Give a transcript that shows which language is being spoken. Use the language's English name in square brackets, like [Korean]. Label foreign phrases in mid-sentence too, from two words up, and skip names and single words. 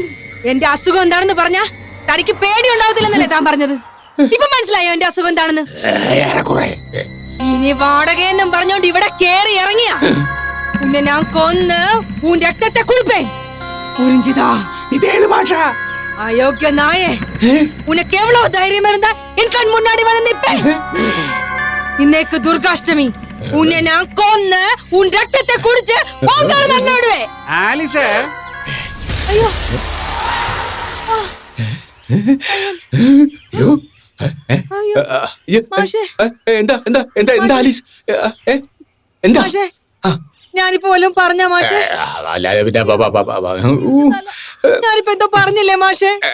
[Malayalam] എന്റെ അസുഖം എന്താണെന്ന് പറഞ്ഞാ തനിക്ക് പേടി ഉണ്ടാവത്തില്ലെന്നല്ലേ താൻ പറഞ്ഞത്? ഇപ്പൊ മനസ്സിലായോ എന്റെ അസുഖം എന്താണെന്ന്? ഇനി വാടകയെന്നും പറഞ്ഞോണ്ട് ഇവിടെ കേറി ഇറങ്ങിയ [Tamil] உன்னை நான் கொன்னு உன் ரத்தத்தை குளிப்பேன். പുരിഞ്ചിതാ [Malayalam] ഇതേത് ഭാഷ? [Tamil] அயோக்கிய நாயே, உனக்கு எவ்வளவு தைரியம் இருந்தா என் கண் முன்னாடி வந்து நிப்பே? இன்னைக்கு துர்காஷ்டமி, உன்னை நான் கொன்னு உன் ரத்தத்தை குடிச்சு பொங்கல் நடுவே. [Malayalam] ആലിസ് ஐயோ മാഷേ. എന്താ ആലീസ്? എന്താ? മാഷേ, ഞാനിപ്പോ വല്ലതും പറഞ്ഞ മാഷേ? ഞാനിപ്പോ എന്തോ പറഞ്ഞില്ലേ മാഷേ?